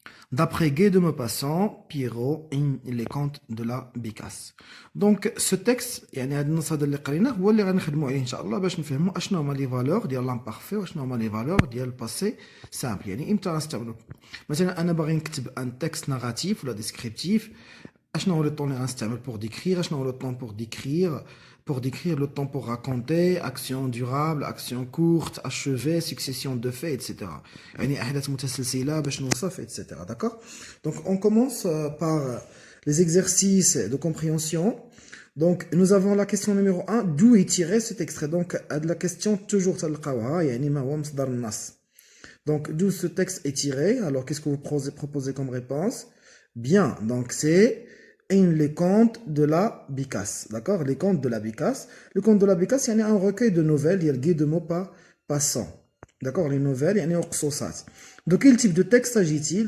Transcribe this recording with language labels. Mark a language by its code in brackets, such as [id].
[fr] D'après Guy de Maupassant, Pierrot, les contes de la Bécasse. Donc, ce texte, [ar] يعني هاد النص هذا اللي قريناه هو اللي غنخدموا عليه إن شاء الله باش نفهموا أشنو هما لي فالور ديال l'imparfait وأشنو هما لي فالور ديال الباسي سامبل. يعني إمتى غنستعملو؟ مثلا أنا باغي نكتب ان تكست ناراتيف ولا ديسكريبتيف، أشنو هو لو طون اللي غنستعمل [fr] pour décrire، [ar] أشنو هو لو طون [fr] pour décrire le temps pour raconter, action durable, action courte, achevée, succession de faits, [ar] etc. يعني أحداث متسلسلة باش نوصف, etc. [fr] D'accord? Donc on commence par les exercices de compréhension. Donc nous avons la question numéro 1, d'où est tiré cet extrait? Donc la question toujours [ar] تلقاوها يعني ما هو مصدر النص. [fr] Donc d'où ce texte est tiré? Alors qu'est-ce que vous proposez comme réponse? Bien, donc c'est les contes de la Bécasse, d'accord? Les contes de la Bécasse. Le conte de la Bécasse, il y a un recueil de nouvelles, il y a le Guy de Maupassant, d'accord? Les nouvelles, il y a un qsosat. De quel type de texte s'agit-il?